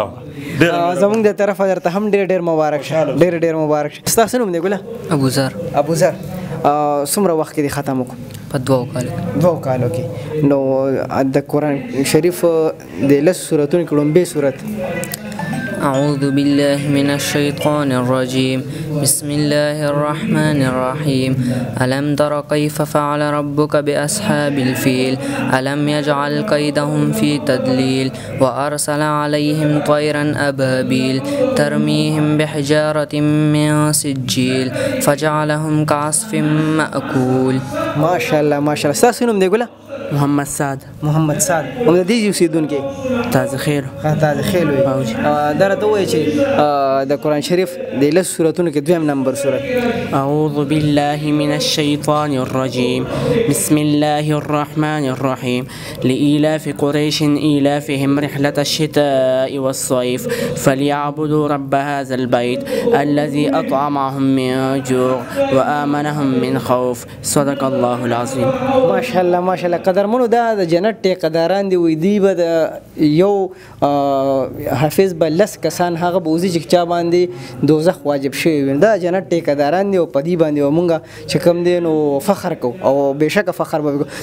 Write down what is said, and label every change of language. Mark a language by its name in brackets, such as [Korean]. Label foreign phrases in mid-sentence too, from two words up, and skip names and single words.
[Pashto] زمونږ د طرفه درته هم ډېر مبارک شه ډېر مبارک شه. ستاسو نوم دی ګله؟ ابوذر. څومره وخت کې دې ختم وکړو؟ په 2 کالو کې. نو د قرآن شریف د 10 سورتونو کې لومبۍ سورت [Arabic] أعوذ بالله من الشيطان الرجيم بسم الله الرحمن الرحيم ألم تر كيف فعل ربك بأصحاب الفيل ألم يجعل كيدهم في تضليل وأرسل عليهم طيرا أبابيل ترميهم بحجارة من سجيل فجعلهم كعصف مأكول. ما شاء الله [Pashto] ستاسو نوم دی ګله؟ محمد سعد. محمد سعد هم د دې اوسیدونکي تازه خیر. تازه خیل وي. دا راته وایي چې د قرآن شریف د لس سورتونو کې دویم نمبر سورت. [Arabic] أعوذ بالله من الشيطان الرجيم بسم الله الرحمن الرحيم لإيلاف قريش إيلافهم رحلة الشتاء والصيف فليعبدوا رب هذا البيت الذي أطعمهم من جوع وآمنهم من خوف. صدق الله العظيم. ماشاءالله ماشاءالله. [Pashto] قدرمنو دا د جنت ټیکداران دی وي دی به د یو حافظ به لس کسان هغه به وځي چې چا باندې دوزخ واجب شوی وي. دا جنت ټیکداران دی او په دې باندې مونږ چې کوم دی نو فخر کوو او بېشکه فخر به وکړو.